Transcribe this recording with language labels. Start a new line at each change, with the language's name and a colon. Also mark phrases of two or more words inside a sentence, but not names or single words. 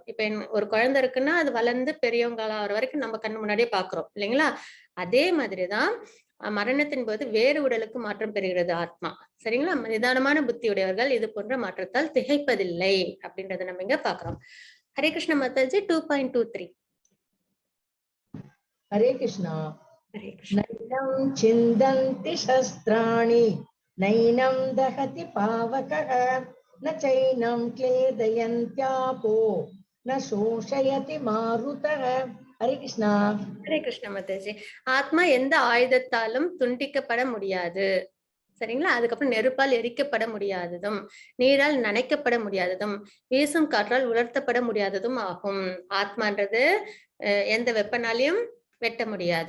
Tamil: இப்ப ஒரு குழந்தை இருக்குன்னா அது வளர்ந்து பெரியவங்க ஆகிற வரைக்கும் நம்ம கண்ணு முன்னாடியே பாக்குறோம் இல்லைங்களா? அதே மாதிரிதான் மரணத்தின் போது வேறு உடலுக்கு மாற்றம் பெறுகிறது ஆத்மா. சரிங்களா? நிதானமான புத்தியுடையவர்கள் இது போன்ற மாற்றத்தால் திகைப்பதில்லை அப்படின்றத நம்ம இங்க பாக்குறோம். ஹரே கிருஷ்ண மாதாஜி 2.23.
Hindi: हरे कृष्णा।
Tamil: ஹரே கிருஷ்ண.
Sanskrit: नैनं छिन्दन्ति शस्त्राणि नैनं दहति पावकः न चैनं क्लेदयन्त्यापो न शोषयति मारुतः।
Hindi: हरे कृष्णा।
Tamil: ஹரே கிருஷ்ண மாதாஜி. ஆத்மா எந்த ஆயுதத்தாலும் துண்டிக்கப்பட முடியாது. சரிங்களா? அதுக்கப்புறம் நெருப்பால் எரிக்கப்பட முடியாததும், நீரால் நனைக்கப்பட முடியாததும், வீசும் காற்றால் உலர்த்தப்பட முடியாததும் ஆகும். ஆத்மான்றது எந்த வெப்பனாலையும் வெட்ட முடியாது.